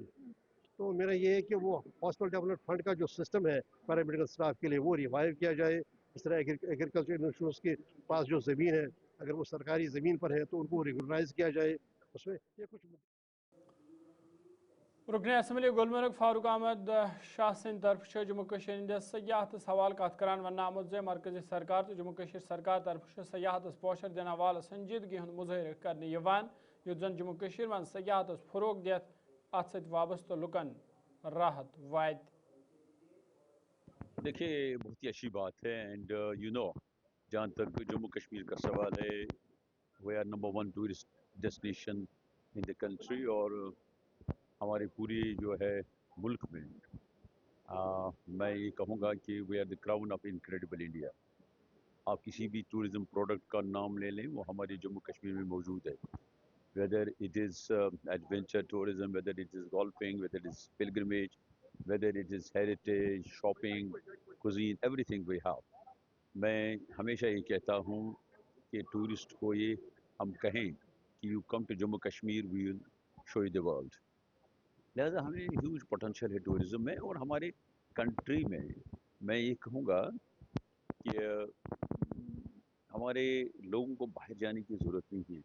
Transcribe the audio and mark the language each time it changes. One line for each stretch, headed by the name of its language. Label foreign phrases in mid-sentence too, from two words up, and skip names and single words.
Urdu: تو میرا یہ ہے کہ وہ
English: hospital development fund
Urdu: کا جو سسٹم ہے
English: paramedical staff
Urdu: کے لیے وہ ریوائیو کیا جائے. اس طرح
English: agriculture institutes
Urdu: کے پاس جو زمین ہے، اگر وہ سرکاری زمین پر ہے تو ان کو ریگولرائز کیا جائے. اس میں یہ کچھ
Kashmiri: رکن اسمبلی گلمرگ فاروق احمد شاہ سند طرف جموں کشیر ہندس سیاحت حوالہ کت کران ون آمت زِ مرکزی سرکار تو جموں کشیر سرکار طرف سیاحت پوشر دن حوالہ سنجیدگی ہند مظاہرہ کرنے یت زن جموں کشیر من سیاحت فروغ دت ات ست وابستہ لکن راحت وات.
Urdu: دیکھیے بہت ہی اچھی بات ہے. اینڈ جہاں تک جموں کشمیر کا سوال ہے،
English: we are number 1 tourist destination in the country.
Urdu: اور ہماری پوری جو ہے ملک میں میں یہ کہوں گا کہ
English: we are the crown of incredible India.
Urdu: آپ کسی بھی
English: tourism product
Urdu: کا نام لے لیں وہ ہمارے جموں کشمیر میں موجود ہے.
English: whether it is adventure tourism, whether it is golfing, whether it is pilgrimage, whether it is heritage, shopping, cuisine, everything we have.
Urdu: میں ہمیشہ یہ کہتا ہوں کہ ٹورسٹ کو یہ ہم کہیں کہ
English: you come to Jammu Kashmir we will show you the world.
Urdu: لہٰذا ہمیں
English: huge potential
Urdu: ہے ٹورزم میں. اور ہمارے کنٹری میں یہ کہوں گا کہ ہمارے لوگوں کو باہر جانے کی ضرورت نہیں ہے.